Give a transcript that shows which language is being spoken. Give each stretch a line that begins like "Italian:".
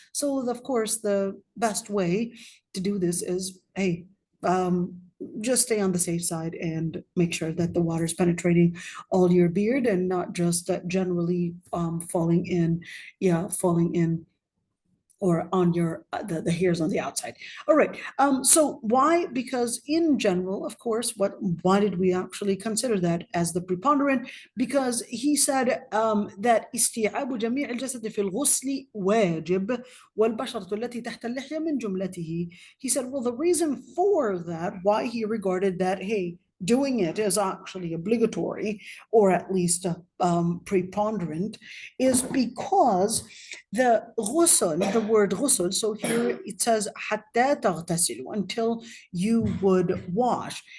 English: So of course, the best way to do this is, hey, just stay on the safe side and make sure that the water is penetrating all your beard and not just generally falling in, falling in or on your the hairs on the outside. All right. So why? Because in general, of course, why did we actually consider that as the preponderant? Because he said that
Arabic: استيعاب جميع الجسد في الغسل واجب والبشرة التي تحت اللحية من جملته.
English: He said, well, the reason for that, why he regarded that, hey, doing it is actually obligatory, or at least preponderant, is because the ghusl, the word ghusl, so here it says
Arabic: حتى تغتسلوا,
English: until you would wash.